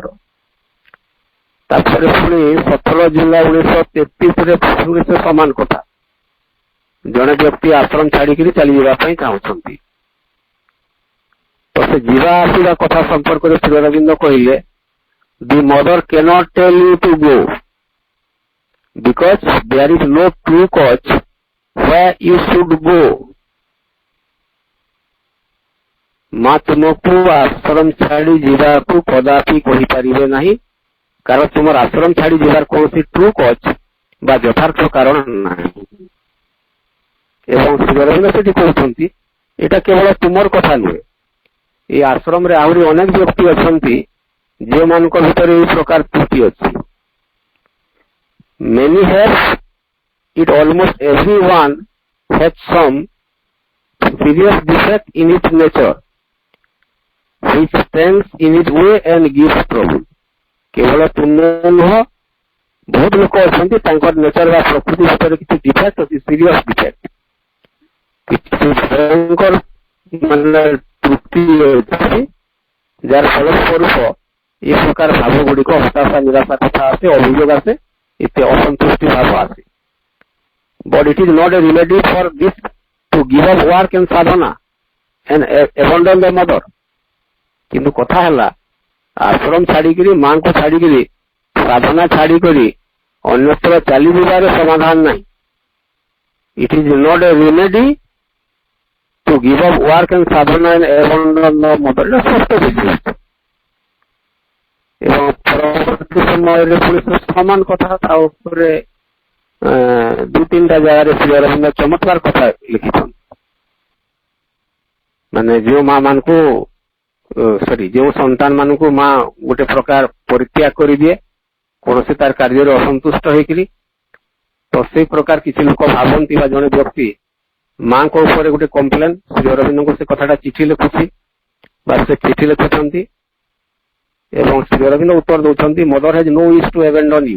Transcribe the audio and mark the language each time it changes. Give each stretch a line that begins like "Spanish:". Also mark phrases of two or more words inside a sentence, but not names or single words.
Odia: ତାପରେ ପୁଣି 17 ଜୁଲାଇ 1933 ସେ ସମାନ କଥା। ଜଣେ ବ୍ୟକ୍ତି ଆଶ୍ରମ ଛାଡ଼ିକିରି ଚାଲିଯିବା ପାଇଁ ଚାହୁଁଛନ୍ତି। ତ ସେ ଯିବା ଆସିବା କଥା ସମ୍ପର୍କରେ ଶ୍ରୀ ଅରବିନ୍ଦ କହିଲେ,
English: the Mother cannot tell you to go because there is no true cause where you should go।
Odia: ମା ତୁମକୁ ଆଶ୍ରମ ଛାଡ଼ି ଯିବାକୁ କଦାପି କହିପାରିବେ ନାହିଁ, କାରଣ ତୁମର ଆଶ୍ରମ ଛାଡ଼ି ଯିବାର କୌଣସି
English: true cause
Odia: ବା ଯଥାର୍ଥ କାରଣ ନାହିଁ। ଏବଂ ଶ୍ରୀ ଅରବିନ୍ଦ ସେଠି କହୁଛନ୍ତି ଏଇଟା କେବଳ ତୁମର କଥା ନୁହେଁ, এই ଆଶ୍ରମରେ ଆହୁରି ଅନେକ ବ୍ୟକ୍ତି ଅଛନ୍ତି ଯେଉଁମାନଙ୍କ ଭିତରେ ଏହି ପ୍ରକାର ତ୍ରୁଟି ଅଛି।
English: Many have it, almost everyone has some serious defect in its nature which stands in its way and gives trouble।
Odia: କେବଳ ତୁମେ ନୁହଁ, ବହୁତ ଲୋକ ଅଛନ୍ତି ତାଙ୍କର ନେଚର ବା ପ୍ରକୃତି ଭିତରେ କିଛି ଡିଫେକ୍ଟ ଅଛି,
English: serious defect,
Odia: କିଛି ଭୟଙ୍କର ମାନେ ତ୍ରୁଟି ଅଛି, ଯାର ଫଳସ୍ୱରୂପ ଏ ପ୍ରକାର ଭାବ ଗୁଡ଼ିକ ହତାଶା, ନିରାଶା କଥା ଆସେ, ଅଭିଯୋଗ ଆସେ, ଏତେ ଅସନ୍ତୁଷ୍ଟି ଭାବ ଆସେ।
English: But it is not a remedy for this to give up work and sadhana and abandon the mother।
Odia: କିନ୍ତୁ କଥା ହେଲା ଆଶ୍ରମ ଛାଡ଼ିକିରି, ମାଙ୍କୁ ଛାଡ଼ିକିରି, ସାଧନା ଛାଡ଼ିକରି ଅନ୍ୟତ୍ର ଚାଲିଯିବାର ସମାଧାନ ନାହିଁ।
English: It is not a remedy to give up work and sadhana and abandon the mother।
Odia: ସ୍ପଷ୍ଟ ବୁଝିବ। ଏବଂ ପରବର୍ତ୍ତୀ ସମୟରେ ପୁଣି ସମାନ କଥା ତା ଉପରେ 2-3ଟା ଜାଗାରେ ଶ୍ରୀ ଅରବିନ୍ଦ ଚମତ୍କାର କଥା ଲେଖିଛନ୍ତି। ମାନେ ଯେଉଁ ମା ମାନଙ୍କୁ ଯେଉଁ ସନ୍ତାନ ମାନଙ୍କୁ ମା ଗୋଟେ ପ୍ରକାର ପରିତ୍ୟାଗ କରିଦିଏ କୌଣସି ତାର କାର୍ଯ୍ୟରେ ଅସନ୍ତୁଷ୍ଟ ହେଇକିରି, ତ ସେଇ ପ୍ରକାର କିଛି ଲୋକ ଭାବନ୍ତି ବା ଜଣେ ବ୍ୟକ୍ତି ମାଙ୍କ ଉପରେ ଗୋଟେ କମ୍ପ୍ଲେନ, ଶ୍ରୀ ଅରବିନ୍ଦଙ୍କୁ ସେ କଥାଟା ଚିଠି ଲେଖୁଛି ବା ସେ ଚିଠି ଲେଖୁଛନ୍ତି ଏବଂ ଶ୍ରୀ ଅରବିନ୍ଦ ଉତ୍ତର ଦଉଛନ୍ତି,
English: Mother has no wish to abandon you.